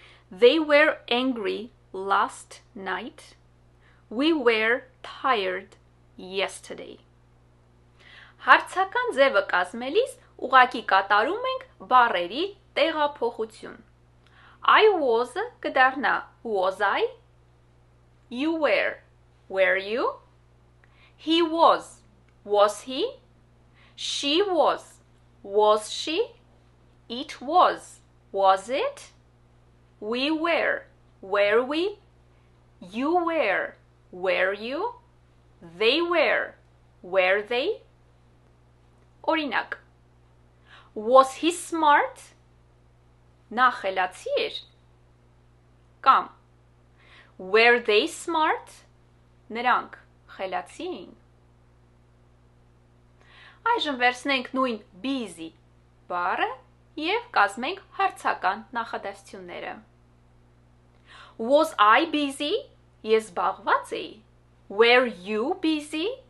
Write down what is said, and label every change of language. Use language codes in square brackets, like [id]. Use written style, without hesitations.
[en] They were angry last night. We were tired yesterday. [hy] Հարցական ձևը կազմելիս ուղղակի կատարում ենք բառերի տեղափոխություն. [en] I was-ը [hy] կդառնա [en] was I. You were you? He was he? She was she? It was it? We were we? You were you? They were they? [hy] Օրինակ, [en] was he smart? [hy] Նա խելացի էր? Կամ, [en] were they smart? [hy] Նրանք խելացի էին? Այժմ վերցնենք նույն busy բառը և կազմենք հարցական նախադասությունները. [en] Was I busy? [hy] Ես զբաղված էի. [en] Were you busy?